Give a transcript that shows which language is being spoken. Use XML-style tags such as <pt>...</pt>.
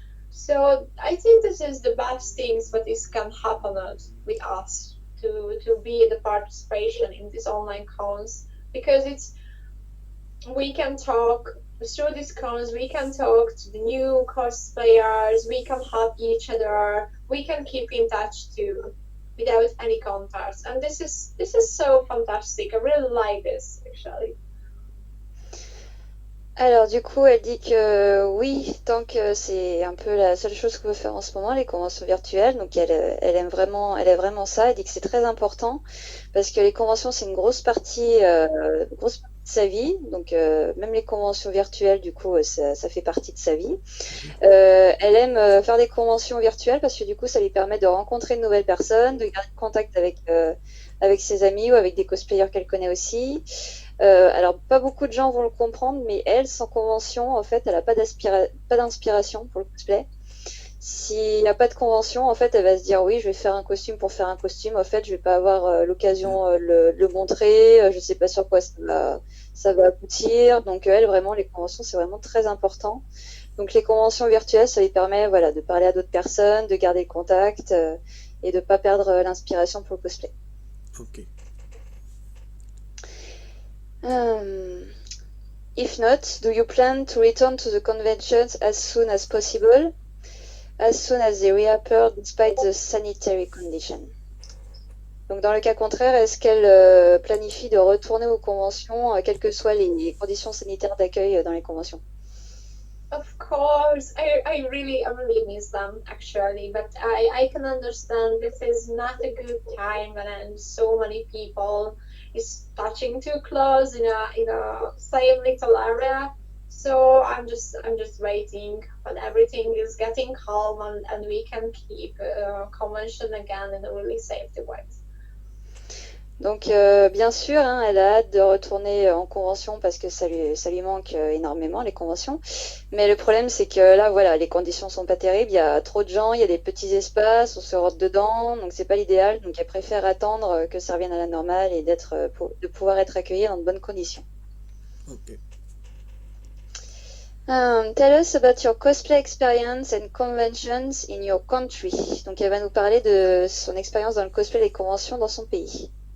<en>So I think this is the best things what this can happen with us to be the participation in these online cons, because we can talk through these cons, we can talk to the new cosplayers, we can help each other, we can keep in touch too without any contacts, and this is so fantastic. I really like this actually.</en> <fr>Alors du coup, elle dit que oui, tant que c'est un peu la seule chose qu'on veut faire en ce moment, les conventions virtuelles. Donc elle aime vraiment ça. Elle dit que c'est très important parce que les conventions c'est une grosse partie de sa vie. Donc même les conventions virtuelles, du coup, ça fait partie de sa vie. Elle aime faire des conventions virtuelles parce que du coup, ça lui permet de rencontrer de nouvelles personnes, de garder contact avec ses amis ou avec des cosplayers qu'elle connaît aussi. Alors, pas beaucoup de gens vont le comprendre, mais elle, sans convention, en fait, elle n'a pas d'inspiration pour le cosplay. S'il n'y a pas de convention, en fait, elle va se dire oui, je vais faire un costume pour faire un costume. En fait, je vais pas avoir l'occasion de le montrer. Je sais pas sur quoi ça va aboutir. Donc, elle, vraiment, les conventions, c'est vraiment très important. Donc, les conventions virtuelles, ça lui permet, voilà, de parler à d'autres personnes, de garder le contact et de pas perdre l'inspiration pour le cosplay. Ok.</fr> <en>If not, do you plan to return to the conventions as soon as possible, as soon as they reappear despite the sanitary condition?</en> <fr>Donc dans le cas contraire, est-ce qu'elle planifie de retourner aux conventions, quelles que soient les conditions sanitaires d'accueil dans les conventions?</fr> <en>Of course, I really miss them actually, but I can understand this is not a good time when so many people is touching too close in a same little area. So I'm just waiting when everything is getting calm and we can keep convention again in a really safety way.</en> <fr>Donc, bien sûr, hein, elle a hâte de retourner en convention parce que ça lui manque énormément, les conventions. Mais le problème, c'est que là, voilà, les conditions sont pas terribles. Il y a trop de gens, il y a des petits espaces, on se rentre dedans, donc c'est pas l'idéal. Donc, elle préfère attendre que ça revienne à la normale et de pouvoir être accueillie dans de bonnes conditions. Ok.</fr> <en>Tell us about your cosplay experience and conventions in your country.</en> <fr>Donc, elle va nous parler de son expérience dans le cosplay et les conventions dans son pays.</fr>